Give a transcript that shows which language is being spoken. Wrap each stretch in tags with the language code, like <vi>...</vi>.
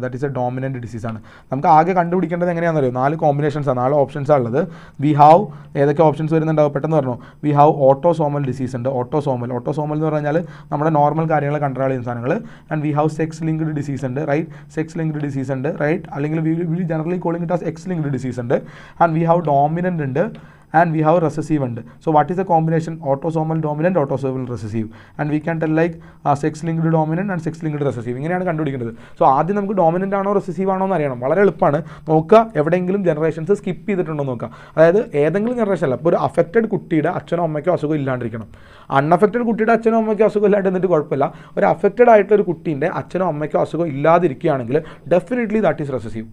<en>That is a dominant ഡിസീസാണ്.</en> <ml>നമുക്ക് ആകെ കണ്ടുപിടിക്കേണ്ടത് എങ്ങനെയാണെന്ന് അറിയോ? 4 കോമ്പിനേഷൻസാണ്, 4 ഓപ്ഷൻസാണ് ഉള്ളത്. വി ഹാവ്, ഏതൊക്കെ ഓപ്ഷൻസ് വരുന്നുണ്ടാവും പെട്ടെന്ന് പറഞ്ഞു.</ml> <en>we have autosomal disease</en> <ml>ഉണ്ട്. ഓട്ടോസോമൽ എന്ന് പറഞ്ഞാൽ നമ്മുടെ നോർമൽ കാര്യങ്ങൾ കൺട്രോൾ ചെയ്യുന്ന സാധനങ്ങൾ.</ml> <en>and we have sex linked disease</en> <ml>ഉണ്ട്, റൈറ്റ്? സെക്സ് ലിങ്ക്ഡ് ഡിസീസ് ഉണ്ട്, റൈറ്റ്? അല്ലെങ്കിൽ</ml> <en>we generally calling it as X linked disease</en> <ml>ഉണ്ട്.</ml> <en>and we have dominant</en> <ml>ഉണ്ട്.</ml> <en>And we have recessive</en> <ml>ഉണ്ട്.</ml> <en>So what is the combination? Autosomal dominant, autosomal recessive. And we can tell like sex linked dominant and sex linked recessive.</en> <ml>ഇങ്ങനെയാണ് കണ്ടുപിടിക്കുന്നത്. So ആദ്യം നമുക്ക് dominant ആണോ recessive ആണോ എന്ന് അറിയണം. വളരെ എളുപ്പമാണ്. നോക്കുക, എവിടെയെങ്കിലും ജനറേഷൻസ് സ്കിപ്പ് ചെയ്തിട്ടുണ്ടോ നോക്കുക. അതായത് ഏതെങ്കിലും ജനറേഷൻ അല്ല, ഇപ്പോൾ ഒരു അഫക്റ്റഡ് കുട്ടിയുടെ അച്ഛനോ അമ്മയ്ക്കോ അസുഖം ഇല്ലാണ്ടിരിക്കണം. അൺഅഫക്റ്റഡ് കുട്ടിയുടെ അച്ഛനോ അമ്മയ്ക്കോ അസുഖം ഇല്ലാണ്ട് എന്നിട്ട് കുഴപ്പമില്ല. ഒരു അഫക്റ്റഡ് ആയിട്ടുള്ള ഒരു കുട്ടീൻ്റെ അച്ഛനോ അമ്മയ്ക്കോ അസുഖം ഇല്ലാതിരിക്കുകയാണെങ്കിൽ</ml> <en>Definitely that is recessive.</en>